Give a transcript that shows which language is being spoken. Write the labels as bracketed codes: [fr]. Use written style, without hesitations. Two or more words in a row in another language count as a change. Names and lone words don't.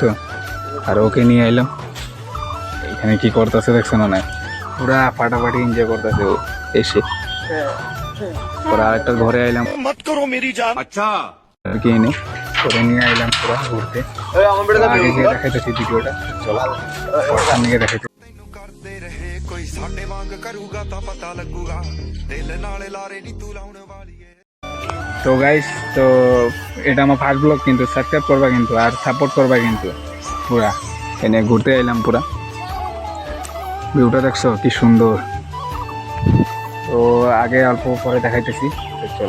[bn] আর ওকে নিয়ে এলাম, এখানে কি করতেছে দেখছো না? নাই পুরা ফাটাফাটি এনজয় করতেছে ও এসে। ওরা আরেকটা ঘরে আইলাম আর কি এনে করে নিয়ে আইলাম পুরা ঘুরতে। আগে গিয়ে দেখাইতেছি ভিডিওটা, চলো সামনে গিয়ে দেখাইতে। [pa] ਕੋਈ ਸਾਡੇ ਵਾਂਗ ਕਰੂਗਾ ਤਾਂ ਪਤਾ ਲੱਗੂਗਾ ਦਿਲ ਨਾਲੇ ਲਾਰੇ ਨੀ ਤੂੰ ਲਾਉਣ ਵਾਲੀ ਏ। [bn] তো গাইস, তো এটা আমার [en] first blog, [bn] কিন্তু সাবস্ক্রাইব করবা কিন্তু আর সাপোর্ট করবা কিন্তু পুরা। এনে ঘুরতে এলাম পুরা, ভিউটা দেখছো কি সুন্দর। তো আগে অল্প পরে দেখাইতেছি, তো চলো।